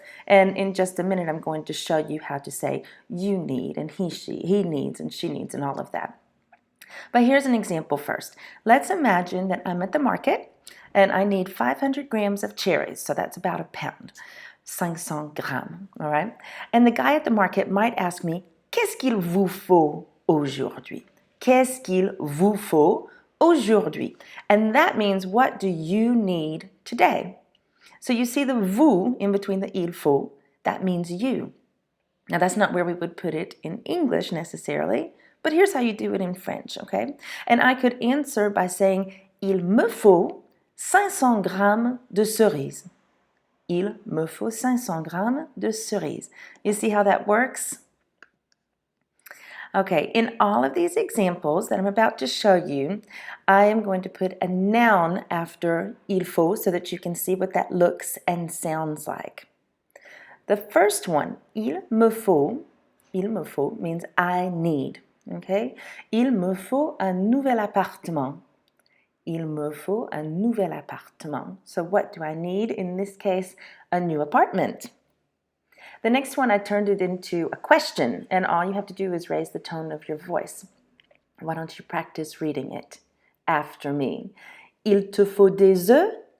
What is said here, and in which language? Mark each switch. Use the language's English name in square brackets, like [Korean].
[English] And in just a minute, I'm going to show you how to say you need, and he needs, and she needs, and all of that. But here's an example first. Let's imagine that I'm at the market and I need 500 grams of cherries, so that's about a pound, 500 grammes, all right? And the guy at the market might ask me, [French] qu'est-ce qu'il vous faut aujourd'hui? Qu'est-ce qu'il vous faut aujourd'hui? [English] And that means, what do you need today? So you see the vous in between the il faut, that means you. Now that's not where we would put it in English necessarily, but here's how you do it in French, okay? And I could answer by saying, [French] il me faut 500 grammes de cerises. Il me faut 500 grammes de cerises. [English] You see how that works? Okay, in all of these examples that I'm about to show you, I am going to put a noun after il faut so that you can see what that looks and sounds like. The first one, il me faut means I need, okay? [French] Il me faut un nouvel appartement. Il me faut un nouvel appartement. [English] So what do I need? In this case, a new apartment. The next one, I turned it into a question, and all you have to do is raise the tone of your voice. Why don't you practice reading it after me? [French] Il te faut des œufs?